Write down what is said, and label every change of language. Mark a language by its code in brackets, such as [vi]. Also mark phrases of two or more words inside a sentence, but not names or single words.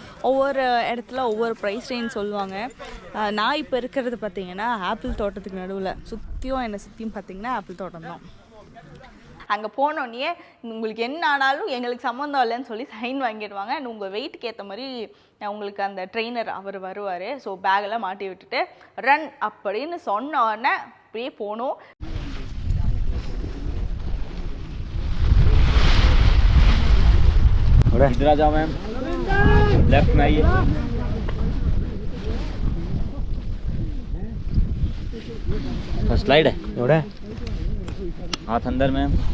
[ta] ஒவ்வொரு இடத்துல ஒவ்வொரு [en] price range [ta] சொல்லுவாங்க. நான் இப்போ இருக்கிறது பார்த்தீங்கன்னா ஆப்பிள் தோட்டத்துக்கு நடுவில், என்னை சுற்றியும் பார்த்தீங்கன்னா ஆப்பிள் தோட்டம் தான். அங்கே போனோடனே உங்களுக்கு என்ன ஆனாலும் எங்களுக்கு சம்மந்தம் இல்லைன்னு சொல்லி சைன் வாங்கிடுவாங்க. அண்ட் உங்கள் வெயிட்டுக்கு ஏற்ற மாதிரி உங்களுக்கு அந்த ட்ரெயினர் அவர் வருவார். ஸோ பேக்கெல்லாம் மாட்டி விட்டுட்டு ரன் அப்படின்னு சொன்ன உடனே அப்படியே போகணும். [hi] इधर आ जाओ मैम, लेफ्ट में आइए। [en] first slide [hi] है थोड़ा, हाथ अंदर मैम।